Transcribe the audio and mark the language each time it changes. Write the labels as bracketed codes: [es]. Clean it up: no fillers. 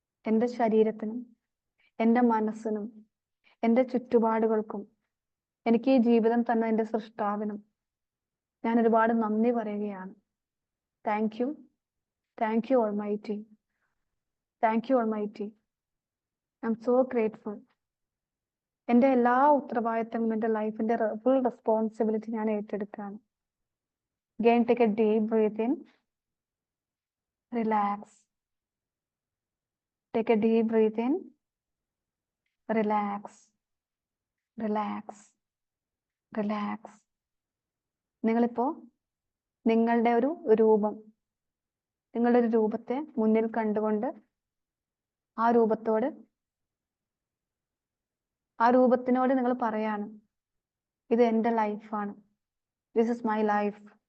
[ml] എൻ്റെ ശരീരത്തിനും എൻ്റെ മനസ്സിനും എൻ്റെ ചുറ്റുപാടുകൾക്കും എനിക്ക് ഈ ജീവിതം തന്ന എൻ്റെ സൃഷ്ടാവിനും ഞാൻ ഒരുപാട് നന്ദി പറയുകയാണ്. [en] Thank you, thank you almighty, thank you almighty. I am so grateful. [ml] എൻ്റെ എല്ലാ ഉത്തരവാദിത്തങ്ങളും എൻ്റെ ലൈഫിൻ്റെ ഫുൾ റെസ്പോൺസിബിലിറ്റി ഞാൻ ഏറ്റെടുക്കുകയാണ്. [en] Again, take a deep breath in, relax. Take a deep breath in, relax, relax, relax. [ml] നിങ്ങളിപ്പോ നിങ്ങളുടെ ഒരു രൂപം, നിങ്ങളുടെ ഒരു രൂപത്തെ മുന്നിൽ കണ്ടുകൊണ്ട് ആ രൂപത്തിനോട് നിങ്ങൾ പറയാണ്, ഇത് എൻ്റെ ലൈഫാണ്. [en] This is my life.